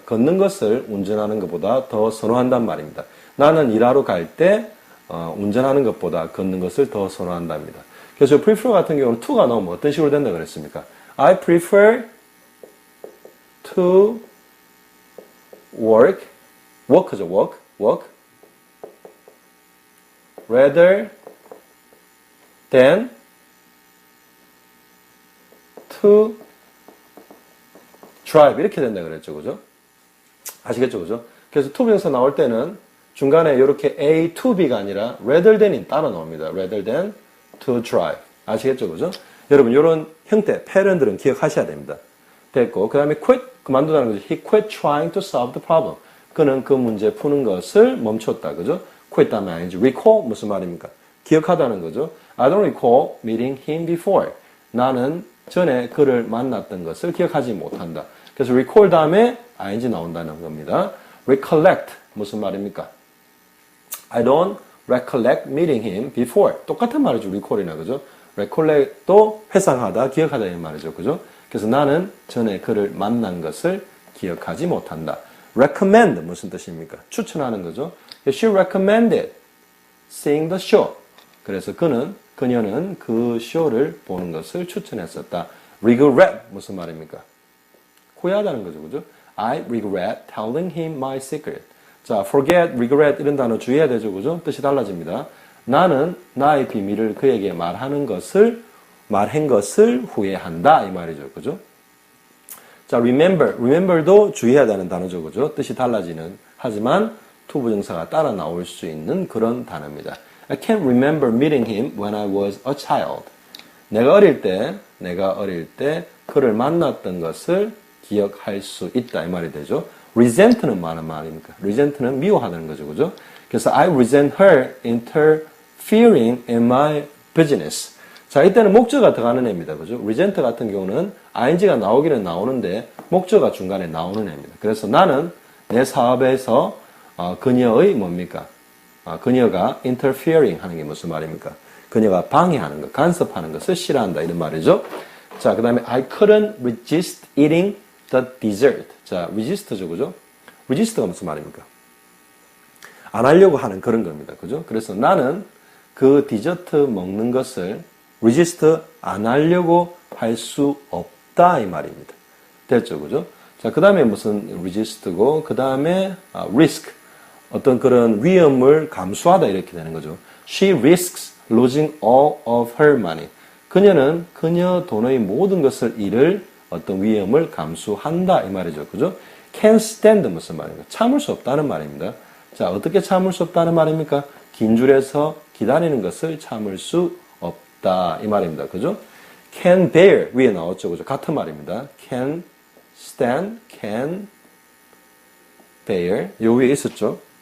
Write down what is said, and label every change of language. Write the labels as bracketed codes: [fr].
[ko] 걷는 것을 운전하는 것보다 더 선호한다는 말입니다. 나는 일하러 갈 때, 운전하는 것보다 걷는 것을 더 선호한답니다. 그래서 prefer 같은 경우는 to가 나오면 어떤 식으로 된다 그랬습니까? [en] I prefer to work죠, work, rather than to drive. [ko] 이렇게 된다 그랬죠, 그죠? 아시겠죠, 그죠? 그래서 to 비동사 나올 때는 중간에 이렇게 A to B가 아니라 rather than이 따라 나옵니다. [en] rather than to drive. [ko] 아시겠죠, 그죠? 여러분, 이런 형태, 패런들은 기억하셔야 됩니다. 됐고, 그 다음에 quit, 그만두다는 거죠. [en] He quit trying to solve the problem. [ko] 그는 그 문제 푸는 것을 멈췄다, 그죠? quit 다음에 아니지. recall, 무슨 말입니까? 기억하다는 거죠. [en] I don't recall meeting him before. [ko] 나는 전에 그를 만났던 것을 기억하지 못한다. 그래서 recall 다음에 ing 나온다는 겁니다. recollect, 무슨 말입니까? [en] I don't recollect meeting him before. [ko] 똑같은 말이죠. recall이나, 그죠? recollect도 회상하다, 기억하다 이 말이죠. 그죠? 그래서 나는 전에 그를 만난 것을 기억하지 못한다. recommend, 무슨 뜻입니까? 추천하는 거죠. [en] She recommended seeing the show. [ko] 그래서 그녀는 그 쇼를 보는 것을 추천했었다. regret, 무슨 말입니까? 후회하다는 거죠. 그죠? [en] I regret telling him my secret. [ko] 자, forget, regret 이런 단어 주의해야 되죠. 그죠? 뜻이 달라집니다. 나는 나의 비밀을 그에게 말한 것을 후회한다. 이 말이죠. 그죠? 자, remember도 주의해야 되는 단어죠. 그죠? 뜻이 달라지는, 하지만 to 부정사가 따라 나올 수 있는 그런 단어입니다. [en] I can't remember meeting him when I was a child. [ko] 내가 어릴 때 그를 만났던 것을 기억할 수 있다. 이 말이 되죠. resent는 뭐하는 말입니까? resent는 미워하는 거죠. 그죠? 그래서 [en] I resent her interfering in my business. [ko] 자, 이때는 목적어가 들어가는 애입니다. 그죠? resent 같은 경우는 ing가 나오기는 나오는데 목적어가 중간에 나오는 애입니다. 그래서 나는 내 사업에서 그녀의 뭡니까? 그녀가 interfering 하는 게 무슨 말입니까? 그녀가 방해하는 것, 간섭하는 것을 싫어한다. 이런 말이죠. 자, 그 다음에 [en] I couldn't resist eating the dessert. [ko] 자, resist죠. 그죠? resist가 무슨 말입니까? 안 하려고 하는 그런 겁니다. 그죠? 그래서 나는 그 디저트 먹는 것을 resist 안 하려고 할 수 없다. 이 말입니다. 됐죠. 그죠? 자, 그 다음에 무슨 resist고, 그 다음에 risk. 어떤 그런 위험을 감수하다 이렇게 되는 거죠. [en] She risks losing all of her money. [ko] 그녀는 그녀 돈의 모든 것을 잃을 어떤 위험을 감수한다 이 말이죠. 그죠? [en] Can't stand [ko] 무슨 말입니까? 참을 수 없다는 말입니다. 자, 어떻게 참을 수 없다는 말입니까? 긴 줄에서 기다리는 것을 참을 수 없다 이 말입니다. 그죠? [en] Can bear [ko] 위에 나왔죠. 그죠? 같은 말입니다. [en] Can stand, can bear [ko] 요 위에 있었죠.